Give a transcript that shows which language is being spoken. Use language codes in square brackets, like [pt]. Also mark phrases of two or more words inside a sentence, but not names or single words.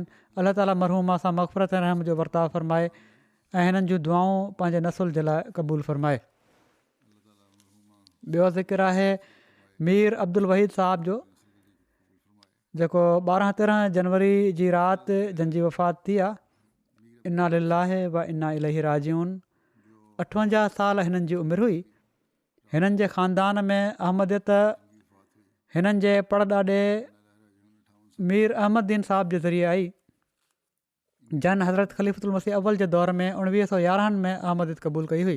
[sd] अलाह ताला मरहूमा सां मग़फ़िरत ऐं रहम जो वर्ताव फ़रमाए ऐं हिननि जूं दुआऊं पंहिंजे नसुल जे लाइ क़बूलु फ़रमाए। ॿियो ज़िक्र आहे मीर अब्दुल वहीद साहिब जो जेको 12-13 जनवरी जी राति जंहिंजी वफ़ात थी आहे। [ar] إنا لله وإنا إليه راجعون. [sd] 58 साल हिननि जी उमिरि हुई। हिननि जे ख़ानदान में अहमदियत हिननि जे परॾाॾे मीर अहमददीन साहिब जे ज़रिए आई जन हज़रत ख़लीफ़तुल मसीह अव्वल जे दौर में 1911 में अहमदियत क़बूल कई हुई।